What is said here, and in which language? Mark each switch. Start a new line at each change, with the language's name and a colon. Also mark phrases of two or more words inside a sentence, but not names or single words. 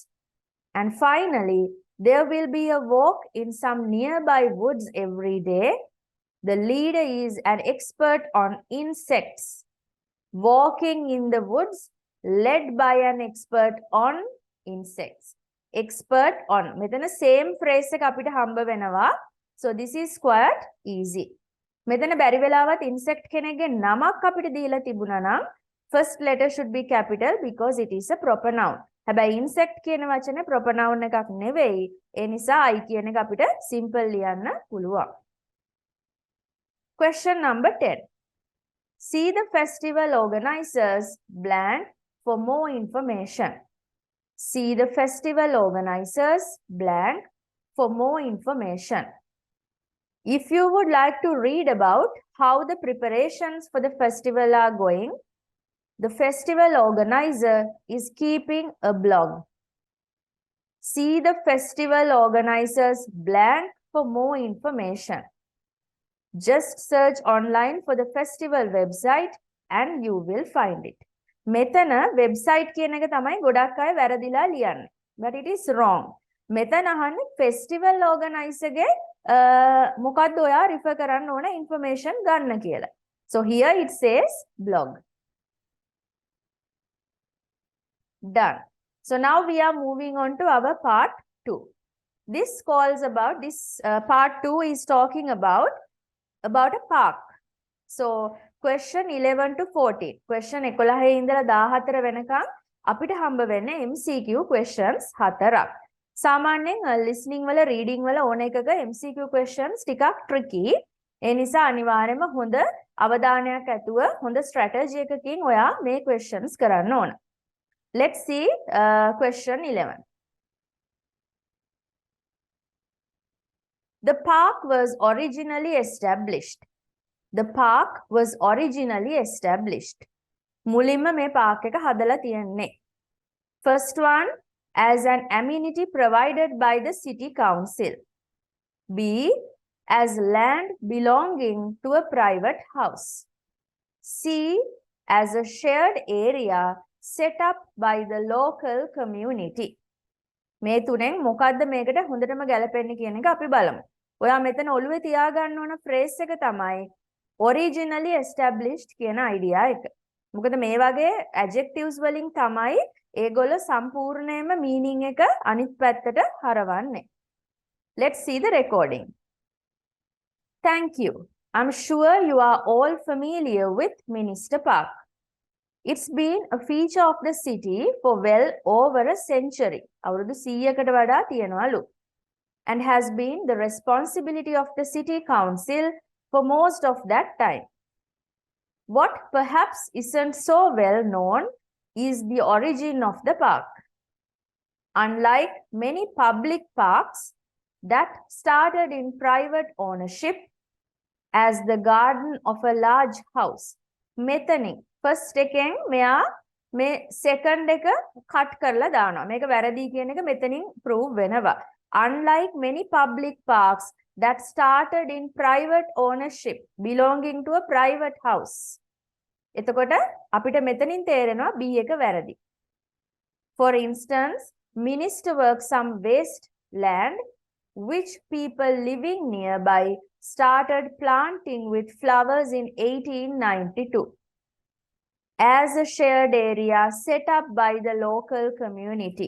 English: And finally, there will be a walk in some nearby woods every day. The leader is an expert on insects. Walking in the woods led by an expert on insects. Expert on.
Sinhala: මෙතන
English: same phrase
Sinhala: එක අපිට හම්බ වෙනවා.
English: So this is quite easy.
Sinhala: මෙතන බැරි වෙලාවත්
English: insect
Sinhala: කෙනෙක්ගේ නමක් අපිට දීලා තිබුණා නම්
English: first letter should be capital because it is a proper noun.
Sinhala: හැබැයි insect කියන වචනේ
English: proper noun
Sinhala: එකක් නෙවෙයි. ඒ නිසා I කියන එක අපිට simple ලියන්න පුළුවන්.
English: Question number 10. See the festival organizers blank for more information. See the festival organizers blank for more information. If you would like to read about how the preparations for the festival are going, the festival organizer is keeping a blog. See the festival organizers blank for more information. Just search online for the festival website and you will find it.
Sinhala: මෙතන website කියන එක තමයි ගොඩක් අය වැරදිලා ලියන්නේ.
English: But it is wrong.
Sinhala: මෙතන අහන්නේ
English: festival organizer
Sinhala: ගේ මොකක්ද ඔයා refer කරන්න ඕන information ගන්න කියලා.
English: So here it says blog. Done. So now we are moving on to our part 2. This part 2 is talking about a park. So question 11 to 14.
Sinhala: Question 11 ඉඳලා 14 වෙනකම් අපිට හම්බ වෙන්නේ
English: MCQ questions
Sinhala: 4ක්. සාමාන්‍යයෙන් listening වල reading වල ඕන එකක
English: MCQ questions
Sinhala: ටිකක් tricky. ඒ නිසා අනිවාර්යයෙන්ම හොඳ අවධානයක් ඇතුව හොඳ strategy එකකින් ඔයා මේ questions කරන්න ඕන.
English: Let's see question 11. The park was originally established. The park was originally established.
Sinhala: මුලින්ම මේ park එක හදලා තියෙන්නේ.
English: First one, as an amenity provided by the city council. B, as land belonging to a private house. C, as a shared area set up by the local community.
Sinhala: මේ තුනෙන් මොකද්ද මේකට හොඳටම ගැලපෙන්නේ කියන එක අපි බලමු. ඔයා මෙතන ඔළුවේ තියාගන්න ඕන phrase එක තමයි
English: originally established
Sinhala: කියන idea එක. මොකද මේ වගේ adjectives වලින් තමයි ඒගොල්ලෝ සම්පූර්ණයෙන්ම meaning එක අනිත් පැත්තට හරවන්නේ.
English: Let's see the recording. Thank you. I'm sure you are all familiar with Minister Park. It's been a feature of the city for well over a century.
Sinhala: අවුරුදු 100කට වඩා තියනවලු.
English: And has been the responsibility of the city council for most of that time. What perhaps isn't so well known is the origin of the park. Unlike many public parks that started in private ownership as the garden of a large house.
Sinhala: මෙතනින් first එකෙන් මෙයා මේ second එක cut කරලා දානවා. මේක වැරදි කියන එක මෙතනින් prove වෙනවා.
English: Unlike many public parks that started in private ownership belonging to a private house.
Sinhala: එතකොට අපිට මෙතනින් තේරෙනවා B එක වැරදි.
English: For instance, minister worked some waste land which people living nearby started planting with flowers in 1892 as a shared area set up by the local community.